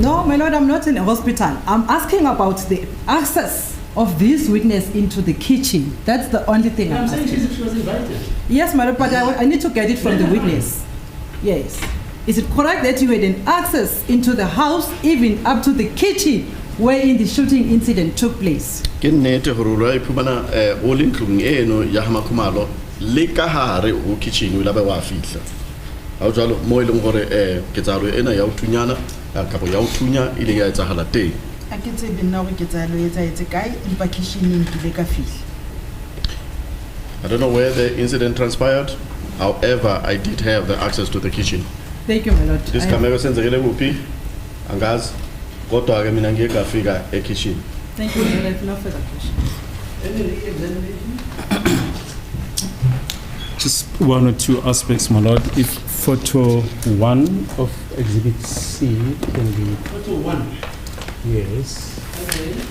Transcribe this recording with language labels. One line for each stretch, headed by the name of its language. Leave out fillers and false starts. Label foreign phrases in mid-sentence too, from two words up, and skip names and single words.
English: No, my Lord, I'm not in a hospital. I'm asking about the access of this witness into the kitchen. That's the only thing I'm saying asking. she was invited. Yes, my Lord, but I need to get it from the witness. Yes. Is it correct that you had an access into the house, even up to the kitchen, wherein the shooting incident took place?
Southern Sotho: Ke nnete gore lo iphumana o le ntlong eno ya Khumalo le ka hare ho kitchen o la ba wa fihla. Ha o jalo mo ile gore ketsalo ena ya uthunyana ka bo ya uthunya ile ya etsahala teng. A ke tsebe nna gore ketsalo e tsaetse kae empa kitchening ke le ka fihla.
English: I don't know where the incident transpired. However, I did have the access to the kitchen. Thank you, my Lord. This camera
Zulu: senzekele kuphi? Angazi. Kodwa ke mina ngeke ngafika e-kitchen.
English: Thank you, my Lord. I have no further questions. Any re-examination? Just one or two aspects, my Lord. If photo 1 of Exhibit C can be... Photo 1? Yes. Okay.